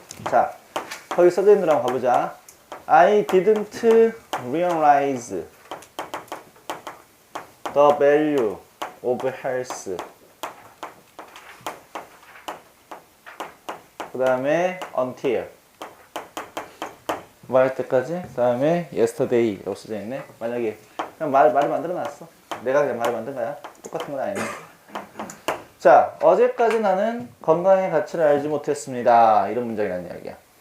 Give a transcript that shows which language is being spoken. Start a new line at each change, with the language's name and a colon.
Korean: 자, 거기 써져 있는 거 한번 가보자.
English: I didn't realize the value of health.
Korean: 그 다음에 until 뭐 할 때까지. 그 다음에 yesterday 라고 써져 있네. 만약에 그냥 말을 만들어 놨어. 내가 그냥 말을 만든 거야. 똑같은 건 아니네. 자, 어제까지 나는 건강의 가치를 알지 못했습니다. 이런 문장이라는 이야기야.